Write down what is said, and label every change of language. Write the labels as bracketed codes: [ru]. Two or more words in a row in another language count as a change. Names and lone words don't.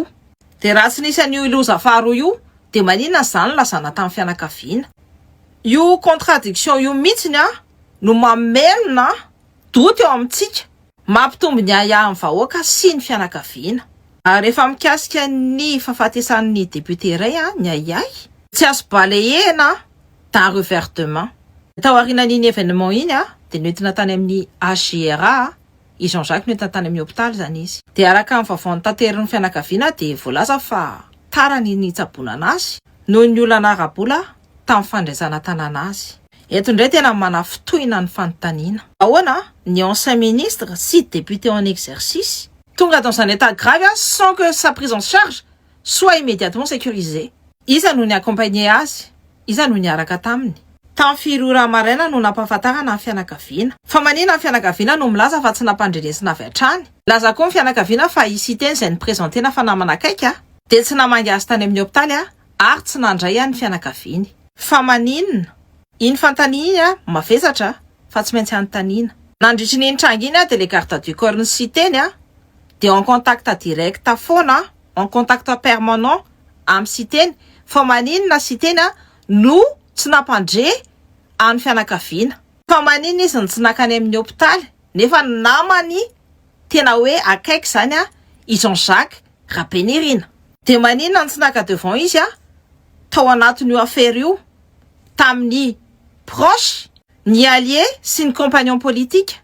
[mg] De raha tsy nisy an'io loza faharoa io de maninona zany lazana tamin'ny fianakaviana. Io contradiction io mihitsiny no mamelona doute eo amintsika, mampitombo ny aya amin'ny vahoaka sy ny fianakaviana. Ary rehefa mikasika ny fahafatesan'ny député iray ny ayay, tsy azo balayena [fr] d'un revers de main. [mg] Tao aorianan'iny événement iny de noentina tany amin'ny HGRA, i Jean-Jacques noentina tany amin'ny hôpital zany izy. De araka amin'ny vaovao tanteran'ny fianakaviana de voalaza fa tarany nitsaboana anazy noho ny olana arabola tamin'ny fandraisana tanana azy. Eto indray tena mana fitohina ny fanontaniana. Ahoana ny [fr] ancien ministre sy député en exercice tonga dans un état grave sans que sa prise en charge soit immédiatement sécurisée. [mg] Iza no ny accompagné azy, iza no ny araka taminy. Tamin'ny firora maraina no nampahafantarana ny fianakaviana. Fa maninona ny fianakaviana no milaza fa tsy nampandrenesina avy hatrany. Laza koa ny fianakaviana fa isy teny izay nipresentena fa namana akaiky de tsy namangy azy tany amin'ny hôpitaly ary tsy nandray ny fianakaviany. Fa maninona? Iny fantaniana mavesatra fa tsy maintsy anontaniana. Nandritry ny tranga iny de [fr] le garde du corps [mg] ny siteny de [fr] en contact direct [mg] foana, [fr] en contact permanent [mg] amin'ny siteny. Fa maninona siteny no tsy nampandre amin'ny fianakaviana. Fa maninona izy ny tsy nakany amin'ny hôpitaly nefa namany tena hoe akaiky zany i Jean-Jacques Rapénérina. De maninona ny tsy naka devant izy tao anatin'io affaire io tamin'ny proche, ny allié sy ny [fr] compagnon politique.